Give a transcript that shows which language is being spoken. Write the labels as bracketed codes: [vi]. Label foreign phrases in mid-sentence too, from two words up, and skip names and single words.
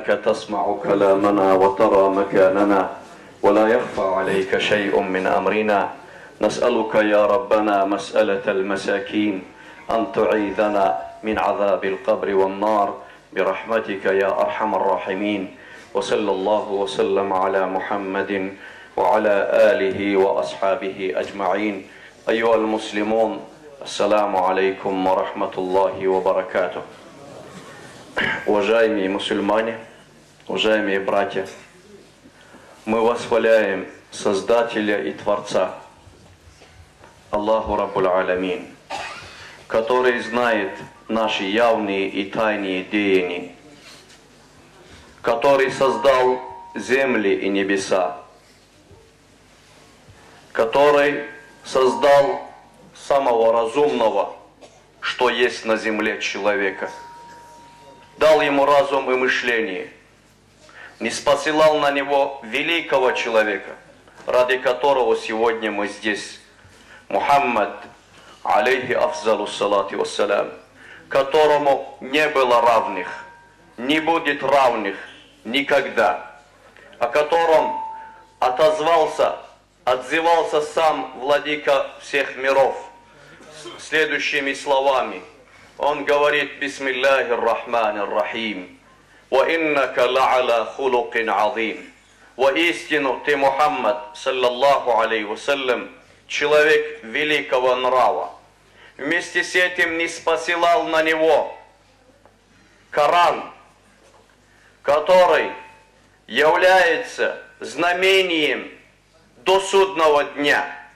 [ar] تسمع كلامنا وترى مكاننا ولا يخفى عليك شيء من أمرنا نسألك يا ربنا مسألة المساكين أن تعيذنا من عذاب القبر والنار برحمتك يا أرحم الراحمين وصلى الله وسلم على محمد وعلى آله وأصحابه أجمعين أيها المسلمون السلام عليكم ورحمة الله وبركاته. [ru] Уважаемые мусульмане, уважаемые братья, мы восхваляем Создателя и Творца, [ar] الله رب العالمين, [ru] который знает наши явные и тайные деяния, который создал земли и небеса, который создал самого разумного, что есть на земле человека, дал ему разум и мышление, не спосылал на него великого человека, ради которого сегодня мы здесь, [ar] Мухаммад, عليه أفضل الصلاة والسلام, [ru] которому не было равных, не будет равных никогда, о котором отзывался сам владыка всех миров следующими словами. Он говорит: [ar] «بسم الله الرحمن الرحيم، وإنك لعلى خلق عظيم». [ru] Воистину ты, [ar] Мухаммад, صلى الله عليه وسلم, [ru] человек великого нрава. Вместе с этим не спосылал на него Коран, который является знамением до судного дня.